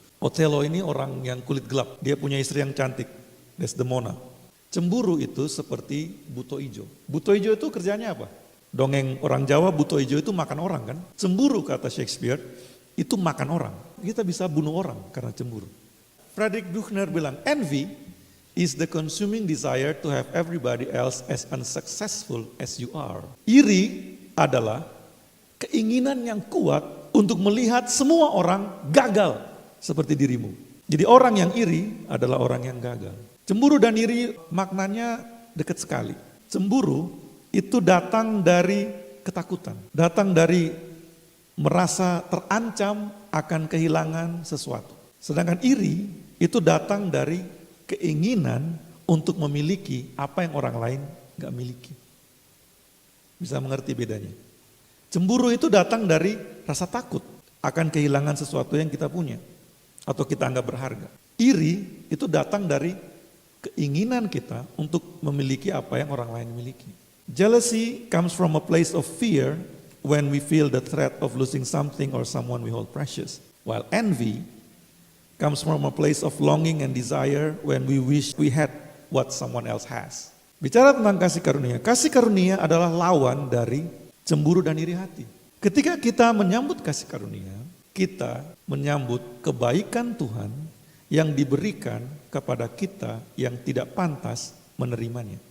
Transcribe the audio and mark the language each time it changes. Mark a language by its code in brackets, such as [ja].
[id] Othello ini orang yang kulit gelap, dia punya istri yang cantik, Desdemona. Cemburu itu seperti buto ijo. Buto ijo itu kerjanya apa? Dongeng orang Jawa, buto ijo itu makan orang kan? Cemburu kata Shakespeare, itu makan orang. Kita bisa bunuh orang karena cemburu. [en] Friedrich Buchner bilang, envy is the consuming desire to have everybody else as unsuccessful as you are. [id] Iri adalah keinginan yang kuat untuk melihat semua orang gagal seperti dirimu. Jadi orang yang iri adalah orang yang gagal. Cemburu dan iri maknanya dekat sekali. Cemburu itu datang dari ketakutan, datang dari merasa terancam akan kehilangan sesuatu. Sedangkan iri itu datang dari keinginan untuk memiliki apa yang orang lain gak miliki. Bisa mengerti bedanya? Cemburu itu datang dari rasa takut akan kehilangan sesuatu yang kita punya atau kita anggap berharga. Iri itu datang dari keinginan kita untuk memiliki apa yang orang lain miliki. [en] Jealousy comes from a place of fear when we feel the threat of losing something or someone we hold precious. While envy comes from a place of longing and desire when we wish we had what someone else has. [id] Bicara tentang kasih karunia adalah lawan dari cemburu dan iri hati. Ketika kita menyambut kasih karunia, kita menyambut kebaikan Tuhan yang diberikan kepada kita yang tidak pantas menerimanya.